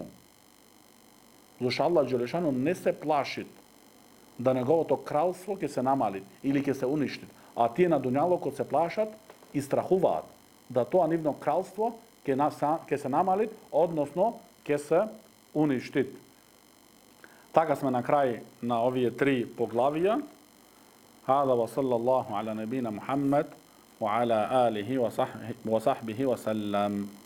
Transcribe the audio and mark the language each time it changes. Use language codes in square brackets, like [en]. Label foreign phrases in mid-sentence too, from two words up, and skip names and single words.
[mk] Зашто [ar] الله جل شأنه [mk] не се плашит да неговото кралство ќе се намали или ќе се уништит, а тие на дуњалокот се плашат и страхуваат да тоа нивно кралство ќе се намали, односно ќе се уништит. Така сме на крај на овие 3 поглавија. [ar] هذا وصلى الله على نبينا محمد وعلى آله وصحبه وسلم.